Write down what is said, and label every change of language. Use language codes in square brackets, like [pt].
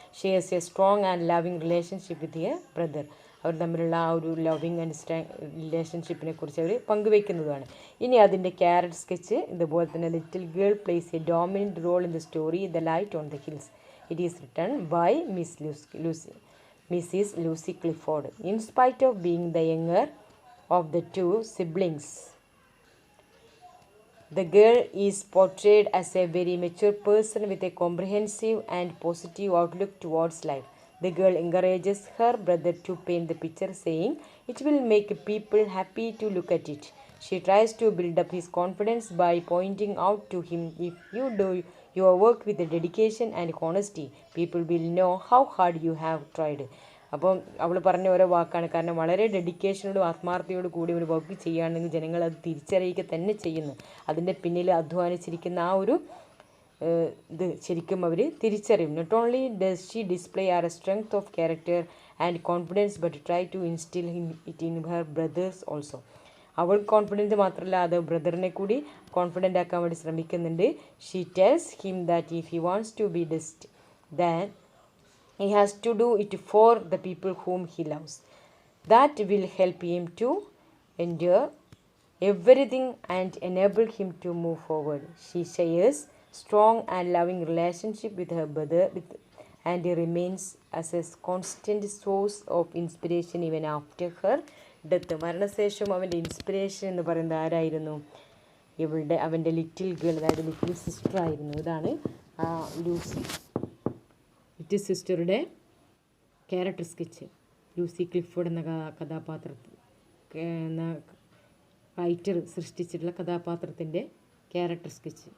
[en] she has a strong and loving relationship with a brother, [ml] അവർ തമ്മിലുള്ള ആ ഒരു loving and റിലേഷൻഷിപ്പിനെ കുറിച്ച് അവർ പങ്കുവയ്ക്കുന്നതാണ്. ഇനി അതിൻ്റെ ക്യാരക്ടർ സ്കെച്ച് ഇതുപോലെ തന്നെ. [en] Little girl plays a dominant role in the story the light on the hills. It is written by Miss Lucy. Mrs. Lucy Clifford. In spite of being the younger of the two siblings, the girl is portrayed as a very mature person with a comprehensive and positive outlook towards life. The girl encourages her brother to paint the picture, saying, "It will make people happy to look at it." She tries to build up his confidence by pointing out to him, "If you do your work with dedication and honesty, people will know how hard you have tried." [ml] അപ്പം അവൾ പറഞ്ഞ ഓരോ വാക്കാണ്. കാരണം വളരെ ഡെഡിക്കേഷനോടും ആത്മാർത്ഥതയോടും കൂടി ഒരു work ചെയ്യുകയാണെങ്കിൽ ജനങ്ങൾ അത് തിരിച്ചറിയുക തന്നെ ചെയ്യുന്നു. അതിൻ്റെ പിന്നിൽ അധ്വാനിച്ചിരിക്കുന്ന ആ ഒരു ഇത് ശരിക്കും അവർ തിരിച്ചറിയും. [en] Not only does she display are a strength of character and confidence but try to instil it in her brothers also. [ml] അവൾ കോൺഫിഡൻസ് മാത്രമല്ല, അത് ബ്രദറിനെ കൂടി കോൺഫിഡൻ്റ് ആക്കാൻ വേണ്ടി ശ്രമിക്കുന്നുണ്ട്. [en] She tells him that if he wants to be best then he has to do it for the people whom he loves. That will help him to endure everything and enable him to move forward. She shares strong and loving relationship with her brother and remains as a constant source of inspiration even after her death. [ml] മരണശേഷം അവൻ്റെ inspiration എന്ന് പറയുന്നത് ആരായിരുന്നു? അവൻ്റെ little girl, അതായത് little sister ആയിരുന്നു. ഇതാണ് Lucy, little സിസ്റ്ററുടെ character sketch. Lucy Clifford എന്ന കഥാപാത്രത്തിൽ എന്ന റൈറ്റർ സൃഷ്ടിച്ചിട്ടുള്ള കഥാപാത്രത്തിൻ്റെ ക്യാരക്ടർ സ്കെച്ച്.